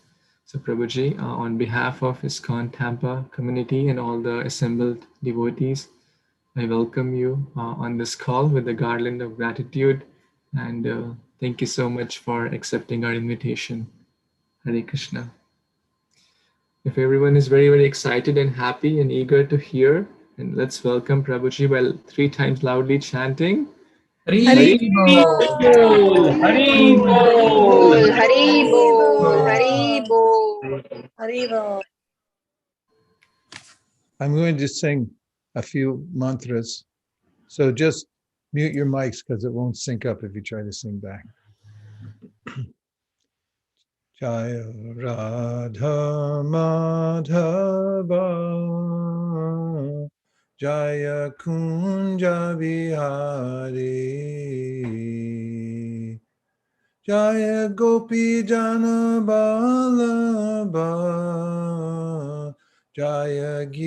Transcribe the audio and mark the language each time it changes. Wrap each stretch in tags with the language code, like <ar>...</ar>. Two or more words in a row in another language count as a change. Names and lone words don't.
<en>So, Prabhuji, on behalf of ISKCON Tampa community and all the assembled devotees, I welcome you on this call with a garland of gratitude, and thank you so much for accepting our invitation. Hare Krishna. If everyone is very, very excited and happy and eager to hear, and let's welcome Prabhuji by 3 times loudly chanting.</en> <sa>Hari Bol, Hari Bol, Hari Bol, Hari Bol, Hari Bol.</sa> <en>I'm going to sing a few mantras. So just mute your mics because it won't sync up if you try to sing back.</en> <sa>Jaya Radha Madhava Jaya Kunja Vihari Jaya Gopi Jana Vallabha Jaya</sa>